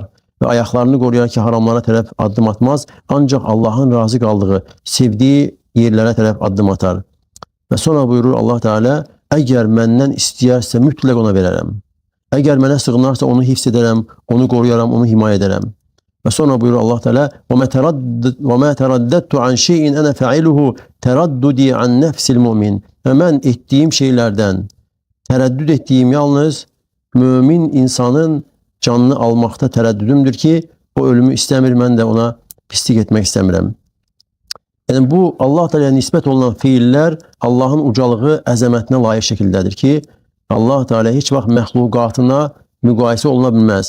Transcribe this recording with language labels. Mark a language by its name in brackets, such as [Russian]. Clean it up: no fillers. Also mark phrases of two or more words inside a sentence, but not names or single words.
[Azerbaijani] Və ayaqlarını qoruyar ki, haramlara tərəf addım atmaz. Ancaq Allahın razı qaldığı, sevdiyi yerlərə tərəf addım atar. Və sonra buyurur Allah Teala: əgər məndən istəyərsə mütləq ona verərəm. Əgər mənə sığınarsa onu hifz edərəm, onu qoruyaram, onu himayə edərəm. Və sonra buyurur Allah Teala: [Arabic] وَمَا تَرَدَّدْتُ عَنْ شَيْءٍ أَنَا فَعِلُهُ تَرَدُّدِي عَنْ نَفْسِ الْمُؤْمِنِ [Azerbaijani] Və mən etdiyim şeylərdən tərəddüd etdiyim yalnız mümin insanın canını almaqda tərəddüdümdür ki, o ölümü istəmir, mən də ona pislik etmək istəmirəm. Yəni bu Allah Teala'ya nisbət olunan fiillər Allahın ucalığı, əzəmətinə layiq şəkildədir ki, Allah Teala heç vaxt məxluqatına müqayisə oluna bilməz.